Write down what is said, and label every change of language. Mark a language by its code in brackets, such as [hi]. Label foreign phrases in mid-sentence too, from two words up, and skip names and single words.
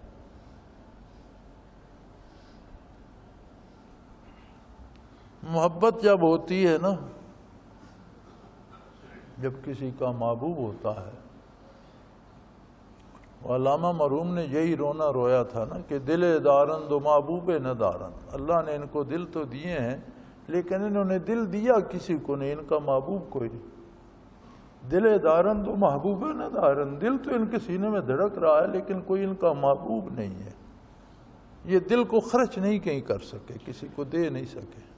[ur] محبت جب ہوتی ہے نا، جب کسی کا محبوب ہوتا ہے، علامہ مرحوم نے یہی رونا رویا تھا نا کہ [fa] دل دارند و محبوب نہ دارند، [ur] اللہ نے ان کو دل تو دیے ہیں لیکن انہوں نے دل دیا کسی کو نہیں، ان کا محبوب کوئی نہیں۔ [fa] دل دارن تو محبوب ہے نا دارن، [ur] دل تو ان کے سینے میں دھڑک رہا ہے لیکن کوئی ان کا محبوب نہیں ہے۔ [fa] یہ دل کو خرچ نہیں کہیں کر سکے، کسی کو دے نہیں سکے۔